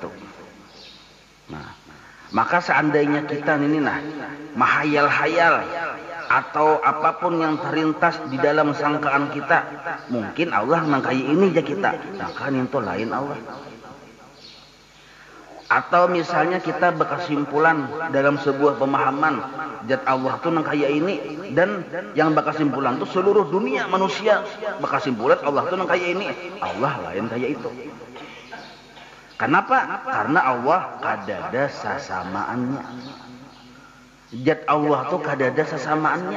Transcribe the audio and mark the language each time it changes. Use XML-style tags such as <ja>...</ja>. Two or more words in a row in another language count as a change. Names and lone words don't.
<bjn>Nah, maka seandainya kita ini mahayal-hayal atau apapun yang terlintas di dalam sangkaan kita, mungkin Allah mengkayi ini aja kita.</bjn> <id>Nah kan itu lain Allah. Atau misalnya kita berkesimpulan dalam sebuah pemahaman zat Allah tuh nang kaya ini, dan yang berkesimpulan tuh seluruh dunia manusia berkesimpulan Allah tuh nang kaya ini, Allah lain kaya itu. Kenapa?</id> <bjn>Karena Allah kadada sasamaannya. Zat Allah tuh kadada sasamaannya.</bjn>